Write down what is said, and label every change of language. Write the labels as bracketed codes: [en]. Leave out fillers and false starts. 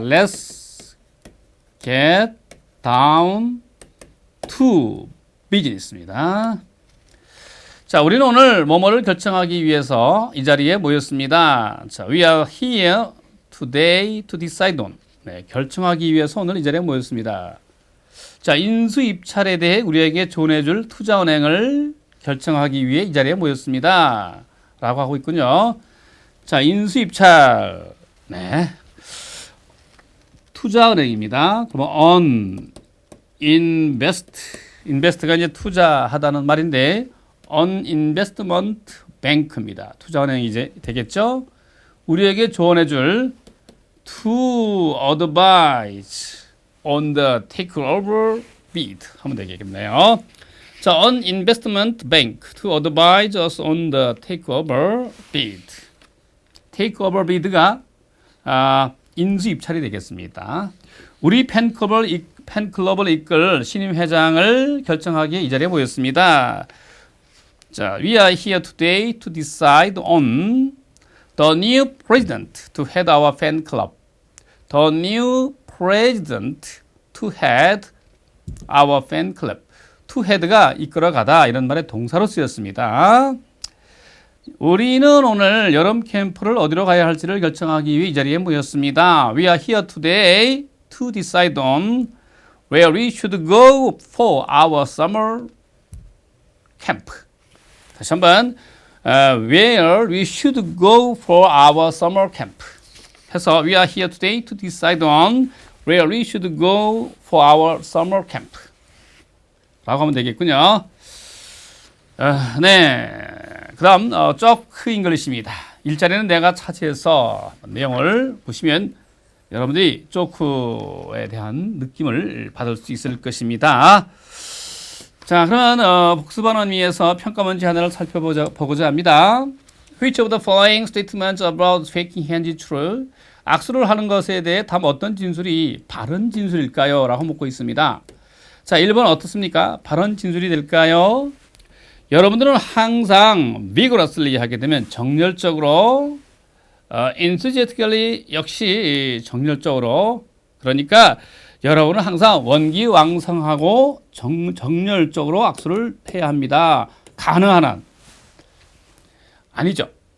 [en] Let's get down to business입니다. [ko] 자, 우리는 오늘 뭐뭐를 결정하기 위해서 이 자리에 모였습니다. 자, [en] we are here today to decide on. [ko] 네, 결정하기 위해서 오늘 이 자리에 모였습니다. 자, 인수 입찰에 대해 우리에게 조언해줄 투자은행을 결정하기 위해 이 자리에 모였습니다. 라고 하고 있군요. 자, 인수 입찰. 네. 투자은행입니다. 그러면 on invest가 이제 투자하다는 말인데 [en] on investment bank [ko] 입니다. 투자은행이 이제 되겠죠? 우리에게 조언해줄 [en] to advise on the takeover bid [ko] 하면 되겠네요. [en] 자, on investment bank to advise us on the takeover bid. [ko] takeover bid가 인수 입찰이 되겠습니다. 우리 팬클럽을 이끌 신임 회장을 결정하기에 이 자리에 모였습니다. [en] 자, we are here today to decide on the new president to head our fan club. The new president to head our fan club. [ko] to head가 이끌어가다 이런 말의 동사로 쓰였습니다. 우리는 오늘 여름 캠프를 어디로 가야 할지를 결정하기 위해 이 자리에 모였습니다. [en] We are here today to decide on where we should go for our summer camp. [ko] 다시 한번 [en] where we should go for our summer camp. 해서 we are here today to decide on where we should go for our summer camp. [ko] 라고 하면 되겠군요. 네. 그 다음, 쪼크 잉글리시입니다. 일자리는 내가 차지해서 내용을 보시면 여러분들이 쪼크에 대한 느낌을 받을 수 있을 것입니다. 자, 그러면 복습하는 위해서 평가문제 하나를 살펴보고자 합니다. [en] Which of the following statements about shaking hands is true? [ko] 악수를 하는 것에 대해 다음 어떤 진술이 바른 진술일까요? 라고 묻고 있습니다. 자, 1번 어떻습니까? 바른 진술이 될까요? 여러분들은 항상 vigorously 하게 되면 정열적으로, enthusiastically 역시 정열적으로, 그러니까 여러분은 항상 원기왕성하고 정열적으로 악수를 해야 합니다. 가능한 한. 아니죠.